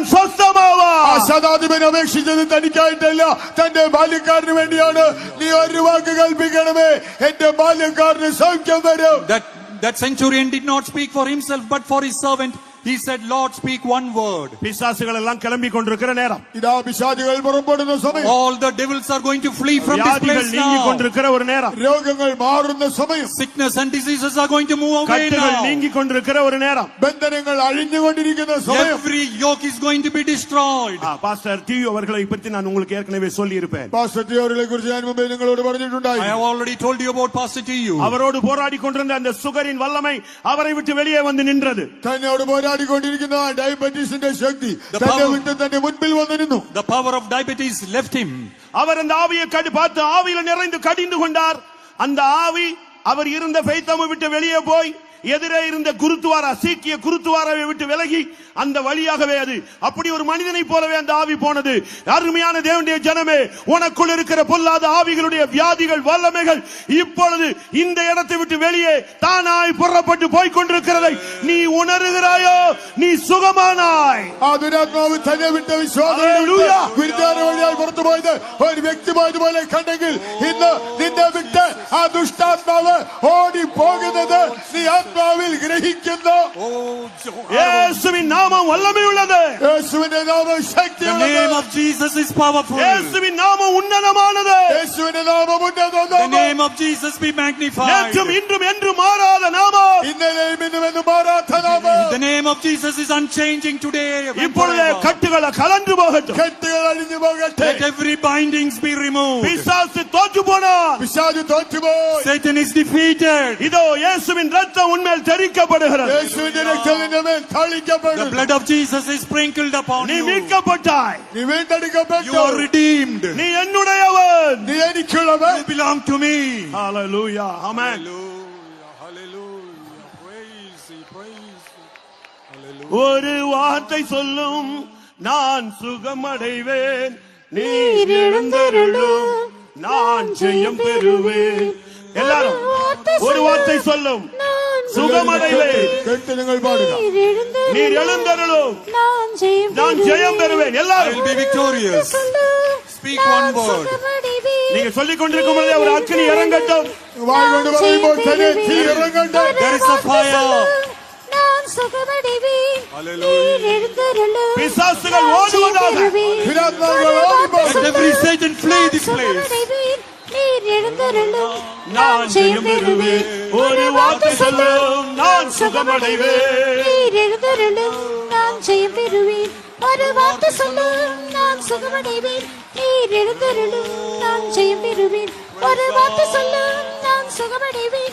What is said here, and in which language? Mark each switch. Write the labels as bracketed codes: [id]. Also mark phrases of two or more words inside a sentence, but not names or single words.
[ml] ആ [ta] சொஸ்தமாவான். [ml] ശതാധിപൻ അപേക്ഷിച്ചത് തനിക്കായിട്ടല്ല, തന്റെ ബാല്യക്കാരന് വേണ്ടിയാണ്. നീ ഒരു വാക്ക് കൽപ്പിക്കണമേ, എന്റെ ബാല്യക്കാരന് സൗഖ്യം വരും. [en] That centurion did not speak for himself but for his servant. He said, Lord, speak one word. [ta] பிசாசுகள் எல்லாம் கிளம்பி கொண்டிருக்கிற நேரம், [ml] ഇതാ പിശാചുകൾ പുറപ്പെടുന്ന സമയം, [en] All the devils are going to flee from this [ta] வியாதிகள் [en] place [ta] நீங்கி [en] now. [ta] கொண்டிருக்கிற ஒரு நேரம், [ml] രോഗങ്ങൾ മാറുന്ന സമയം, [en] Sickness and diseases are going to move away [ta] கட்டுகள் [en] now. [ta] நீங்கி கொண்டிருக்கிற ஒரு நேரம். [ml] ബന്ധനങ്ങൾ അഴിഞ്ഞുകൊണ്ടിരിക്കുന്ന സമയം. [en] Every yoke is going to be destroyed. [ta] பாஸ்டர் டிவி அவர்களை பற்றி நான் உங்களுக்கு ஏற்கனவே சொல்லி இருப்பேன். [ml] പാസ്റ്റർ ടി അവരെ കുറിച്ച് ഞാൻ മുമ്പേ നിങ്ങളോട് പറഞ്ഞിട്ടുണ്ടായി. [en] I have already told you about Pastor T.U. [ta] அவரோடு போராடி கொண்டிருந்த அந்த சுகரின் வல்லமை அவரை விட்டு வெளியே வந்து நின்றது. [ml] തന്നോട് പോരാടിക്കൊണ്ടിരിക്കുന്ന ഡയബറ്റീസിന്റെ ശക്തി തന്നെ വിട്ട് തന്റെ മുൻപിൽ വന്നിരുന്നു. [en] The power of diabetes left him. [ta] அவர் அந்த ஆவியை பார்த்து ஆவியில நிறைந்து கடிந்து கொண்டார். அந்த ஆவி அவர் இருந்த பெய்தாமை விட்டு வெளியே போய் எதிரே இருந்த குருத்துவாரா, சீக்கிய குருத்துவாராவை விட்டு விலகி அந்த வழியாகவே அது அப்படி ஒரு மனிதனை போலவே அந்த ஆவி போனது. அருமையான தேவனுடைய ஜனமே, உனக்குள் இருக்கிற பொல்லாத ஆவிகளுடைய வியாதிகள், வல்லமைகள் இப்பொழுது இந்த இடத்தை விட்டு வெளியே தானாய் புறப்பட்டு போய் கொண்டிருக்கிறதை நீ உணர்கிறாயோ? நீ சுகமானாய். [ml] ആ ദുരാത്മാവ് തന്നെ വിട്ട വിശ്വാസം ഗുരുദ്വാര വഴിയായി പുറത്തു പോയത് ഒരു വ്യക്തി പോയതുപോലെ കണ്ടെങ്കിൽ ഇന്ന് നിന്നെ വിട്ട് ആ ദുഷ്ടാത്മാവ് ഓടി പോകുന്നത് നീ ആത്മാവിൽ ഗ്രഹിക്കുന്നു. [ta] இயேசுவின் நாமம் வல்லமை உள்ளது. [ml] യേശുവിന്റെ നാമം [en] The [ml] ശക്തിയുള്ളത്. [en] name of Jesus is powerful. [ta] இயேசுவின் நாமம் உன்னதமானது. [ml] യേശുവിന്റെ നാമം ഉന്നതമാണ്. [en] The name of Jesus be magnified. [ta] நேற்றும் இன்றும் என்று மாறாத நாமம். [ml] ഇന്നലെയും ഇന്നുമെന്നും മാറാത്ത നാമം. [en] The name of Jesus is unchanging today. and [ta] இப்பொழுது [en] forever. [ta] கட்டுகளை கலந்து போகட்டும். [ml] കെട്ടുകൾ അഴിഞ്ഞു പോകട്ടെ. [en] Let every bindings be removed. [ta] பிசாசு தோற்று போனான். [ml] പിശാച് തോറ്റുപോയി. [en] Satan is defeated. [ta] இதோ இயேசுவின் ரத்தம் உன்மேல் தெறிக்கப்படுகிறது. [ml] യേശുവിന്റെ രക്തം നിന്റെ മേൽ [en] The [ml] തളിക്കപ്പെടും. [en] blood of Jesus is sprinkled upon [ta] நீ [en] you. [ta] மீட்கப்பட்டாய். [ml] നീ വീണ്ടെടുക്കപ്പെട്ടു. [en] You are redeemed. [ta] நீ என்னுடையவன். [ml] നീ എനിക്കുള്ളവൻ. [en] You belong to me. [ta] ஹalleluya. ஆமென். [en] Hallelujah. Praise Thee, praise Thee. [ta] ஒரு வார்த்தை சொல்லும், நான் சுகமடைவேன். நீர் எழுந்தருளும், நான் ஜெயம் பெறுவேன். எல்லாரும் ஒரு வார்த்தை சொல்லும், சுகமடைவேன். [ml] കേട്ട് നിങ്ങൾ പാടുക. [ta] நீர் எழுந்தருளும், நான் ஜெயம் பெறுவேன். [en] I [ta] எல்லாரும் [en] will be victorious. Speak one word. [ta] நீங்க சொல்லிக் கொண்டிருக்கும் பொழுதே ஒரு அக்கினி இறங்கட்டும். [ml] വായ് കൊണ്ട് പറയുമ്പോൾ തന്നെ തീ ഇറങ്ങട്ടെ. [en] There is a fire. [ta] பிசாசுகள் ஓடுவதாக. [ml] ദുരാത്മാക്കൾ ഓടിപ്പോകും. [en] Let every Satan flee this place. [ta] நான் ஜெயம் பெறுவேன். ஒரு வார்த்தை சொல்லும், நான் சுகமடைவேன். நான் ஜெயம் பெறுவேன். ஒரு வார்த்தை சொல்லும், நான் சுகமடைவேன். நீர் எழுந்தருளும், நான் ஜெயம் பெறுவேன். ஒரு வார்த்தை சொல்லும், நான் சுகமடைவேன்.